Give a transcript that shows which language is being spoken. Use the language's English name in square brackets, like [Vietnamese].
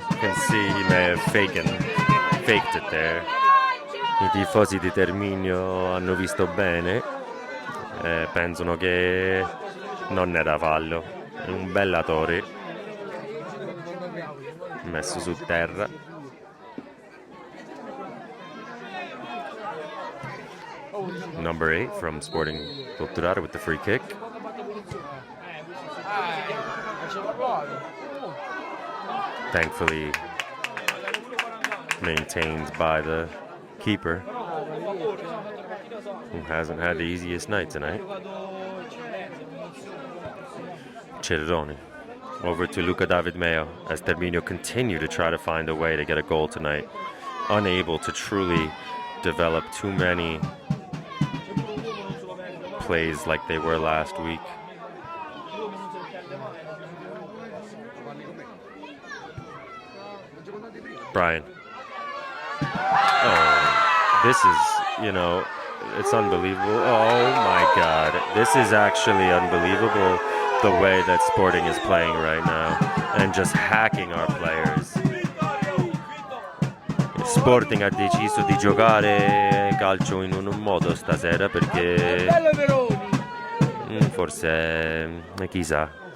[English] You can see he may have faked it there. [Italian] I tifosi di Terminio hanno visto bene, pensano che non era fallo, è un Bellatori messo su terra. [English] Number 8 from Sporting Volturara with the free kick. Thankfully maintained by the keeper, who hasn't had the easiest night tonight. Cerrone over to Luca David Meo as Terminio continue to try to find a way to get a goal tonight. Unable to truly develop too many plays like they were last week. Brian. Oh, this is, you know, it's unbelievable. Oh my God. This is actually unbelievable, the way that Sporting is playing right now and just hacking our players. [Italian] Sporting ha deciso di giocare calcio in un modo stasera perché forse chissà.